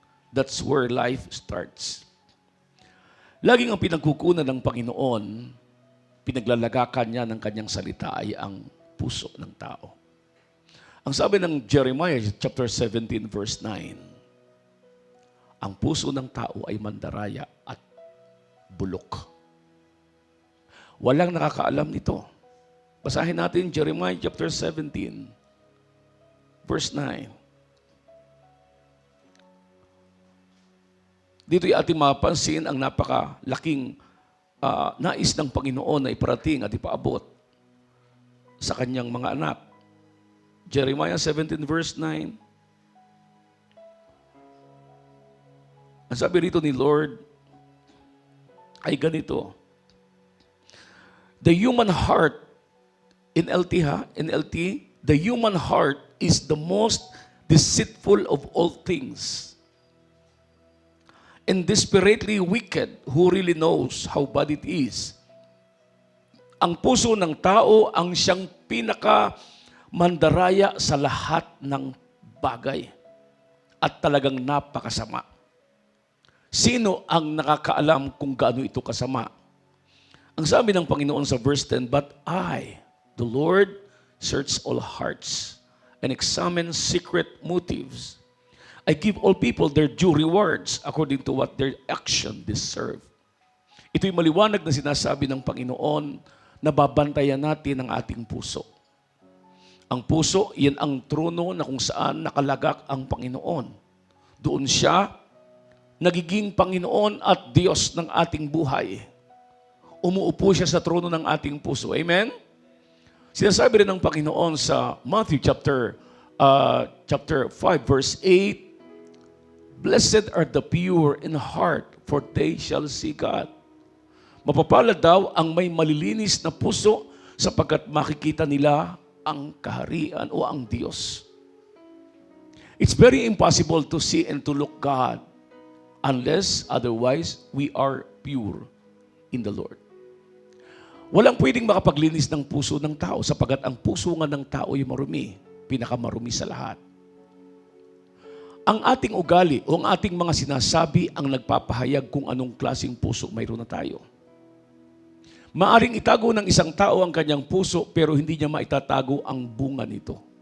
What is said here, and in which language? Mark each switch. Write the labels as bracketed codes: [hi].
[en] That's where life starts. [tl] Laging ang pinagkukunan ng Panginoon, pinaglalagakan niya ng kanyang salita ay ang puso ng tao. Ang sabi ng Jeremiah chapter 17, verse 9, ang puso ng tao ay mandaraya at bulok. Walang nakakaalam nito. Basahin natin Jeremiah chapter 17, verse 9. Dito'y ating mapansin ang napakalaking nais ng Panginoon na iparating at ipaabot sa kanyang mga anak. Jeremiah 17 verse 9. Ang sabi rito ni Lord ay ganito. [en] The human heart, NLT, the human heart is the most deceitful of all things and desperately wicked. Who really knows how bad it is? [tl] Ang puso ng tao ang siyang pinaka-mandaraya sa lahat ng bagay at talagang napakasama. Sino ang nakakaalam kung gaano ito kasama? Ang sabi ng Panginoon sa [en] verse 10, but I, the Lord, search all hearts and examine secret motives. I give all people their due rewards according to what their action deserve. [tl] Ito'y maliwanag na sinasabi ng Panginoon na babantayan natin ang ating puso. Ang puso, yan ang trono na kung saan nakalagak ang Panginoon. doon siya nagiging Panginoon at Diyos ng ating buhay. Umuupo siya sa trono ng ating puso. Amen? Sinasabi rin ng Panginoon sa [en] Matthew chapter 5 verse 8, "Blessed are the pure in heart, for they shall see God." [tl] Mapapalad daw ang may malilinis na puso sapagkat makikita nila ang kaharian o ang Diyos. [en] It's very impossible to see and to look God unless otherwise we are pure in the Lord. [tl] Walang pwedeng makapaglinis ng puso ng tao sapagkat ang puso nga ng tao ay marumi, pinakamarumi sa lahat. Ang ating ugali o ang ating mga sinasabi ang nagpapahayag kung anong klaseng puso mayroon na tayo. Maaring itago ng isang tao ang kanyang puso pero hindi niya maitatago ang bunga nito.